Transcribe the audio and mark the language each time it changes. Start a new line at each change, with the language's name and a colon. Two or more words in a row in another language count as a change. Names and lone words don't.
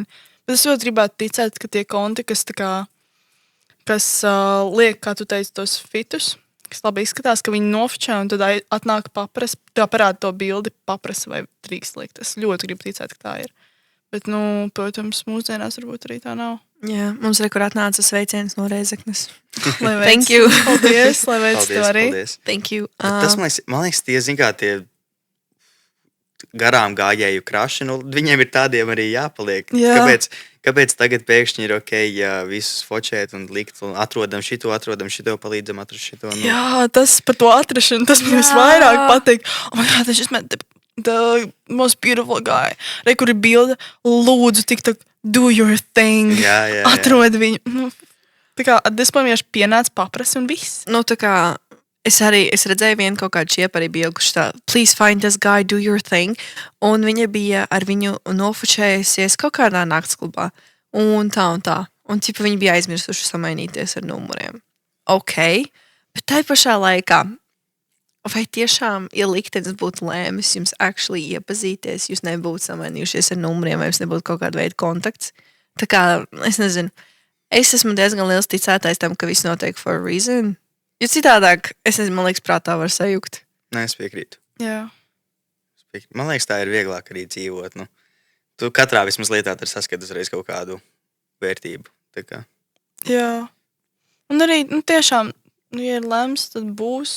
Latvian: Bet es ļoti gribētu ticēt, ka tie konti, kas liek, kā tu teici, tos fitus, kas labi izskatās, ka viņi nofočē un tad atnāk papras, tā parāda to bildi paprasa vai drīkst liekt. Es ļoti gribu ticēt, ka tā ir. Bet, protams, mūsdienās varbūt arī tā nav. Jā, mums rekur atnāca sveiciens no Rēzeknes.
English: Thank you.
Latvian: Paldies, lai veic tev arī. Paldies.
English: Thank you.
Latvian: Tas, man liekas, tie, zin kā, tie garām gājēju kraši, viņiem ir tādiem arī jāpaliek. Jā. Kāpēc tagad pēkšņi ir ok, ja visus fočēt un likt, un atrodam šito, palīdzam atrast šito. Jā, tas par to atrašanu, tas man visvairāk patīk.
English: Oh my God, I just met the most beautiful guy.
Latvian: Kur ir bilde, lūdzu,
English: TikTok, do your thing.
Latvian: Jā. Atrod viņu. Tā kā, vienkārši pienāc paprasi un viss. Tā kā, es redzēju vienu kaut kādu šiepu arī bija, kurš tā,
English: please find this guy, do your thing.
Latvian: Un viņa bija ar viņu nofočējusies kaut kādā naktsklubā. Un tā. Un tipa viņi bija aizmirsuši samainīties ar numuriem. Ok, bet tai pašā laikā, vai tiešām, ja liktenis būtu lēmis jums actually iepazīties, jūs nebūtu samainījušies ar numuriem, vai jums nebūtu kaut kāda veida kontakts? Tā kā, es nezinu, es esmu diezgan liels ticētājs tam, ka viss notiek
English: for a reason.
Latvian: Jo citādāk, es nezinu, man liekas, prātā var sajukt. Nē, es piekrītu. Jā. Man liekas, tā ir vieglāk arī dzīvot. Tu katrā vismaz lietā tur saskati uzreiz kaut kādu vērtību. Tā kā. Jā. Un arī, tiešām, ja ir lems, tad būs.